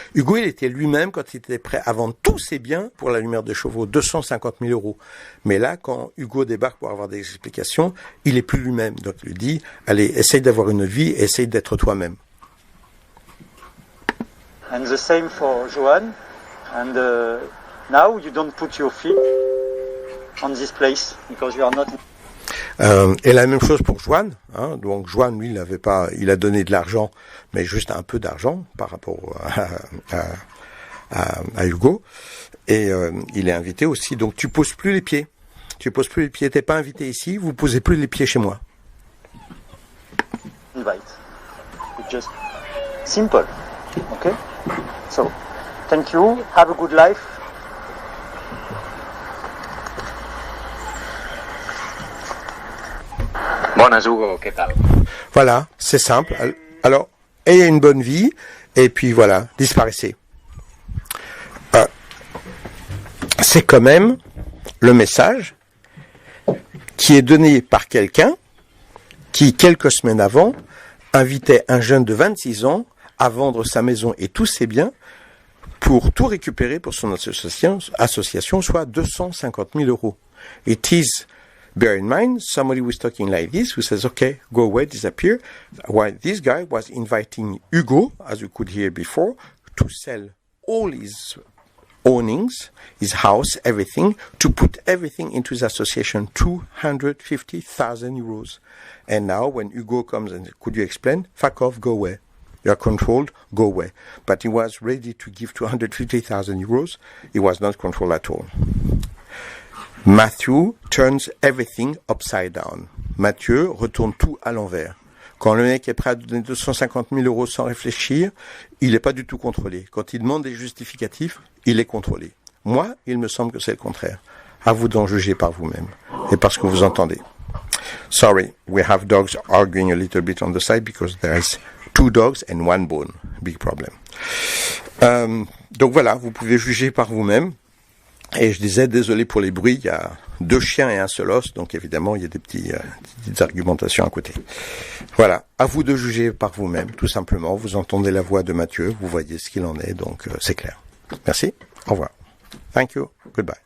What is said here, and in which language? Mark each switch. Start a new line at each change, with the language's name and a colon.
French: Hugo, il était lui-même quand il était prêt à vendre tous ses biens pour la Lumière des Chevaux, 250 000 €. Mais là, quand Hugo débarque pour avoir des explications, il est plus lui-même. Donc, il lui dit, allez, essaye d'avoir une vie, essaye d'être toi-même.
English: And the same for Johan. And now you don't put your feet on this place because you are not.
French: Et la même chose pour Joan. Donc Joan, lui, il a donné de l'argent, mais juste un peu d'argent par rapport à Hugo. Et il est invité aussi. Donc tu poses plus les pieds. T'es pas invité ici. Vous posez plus les pieds chez moi.
English: Invite. It's just simple. Okay. So, thank you. Have a good life.
Spanish: Buenas, Hugo, ¿qué tal?
French: Voilà, c'est simple. Alors, ayez une bonne vie, et puis voilà, disparaissez. C'est quand même le message qui est donné par quelqu'un qui, quelques semaines avant, invitait un jeune de 26 ans à vendre sa maison et tous ses biens pour tout récupérer pour son association, soit 250 000 €.
English: It is, bear in mind, somebody was talking like this, who says, okay, go away, disappear, while this guy was inviting Hugo, as you could hear before, to sell all his ownings, his house, everything, to put everything into his association, 250,000 €. And now, when Hugo comes and, could you explain? Fuck off, go away. You are controlled, go away. But he was ready to give 250,000 euros. He was not controlled at all. Matthew turns everything upside down.
French: Mathieu retourne tout à l'envers. Quand le mec est prêt à donner 250 000 euros sans réfléchir, il n'est pas du tout contrôlé. Quand il demande des justificatifs, il est contrôlé. Moi, il me semble que c'est le contraire. À vous d'en juger par vous-même et par ce que vous entendez.
English: Sorry, we have dogs arguing a little bit on the side because there's 2 dogs and 1 bone. Big problem.
French: Donc voilà, vous pouvez juger par vous-même. Et je disais, désolé pour les bruits, il y a 2 chiens et un seul os, donc évidemment, il y a des petites argumentations à côté. Voilà, à vous de juger par vous-même, tout simplement. Vous entendez la voix de Mathieu, vous voyez ce qu'il en est, donc c'est clair. Merci, au revoir.
English: Thank you, goodbye.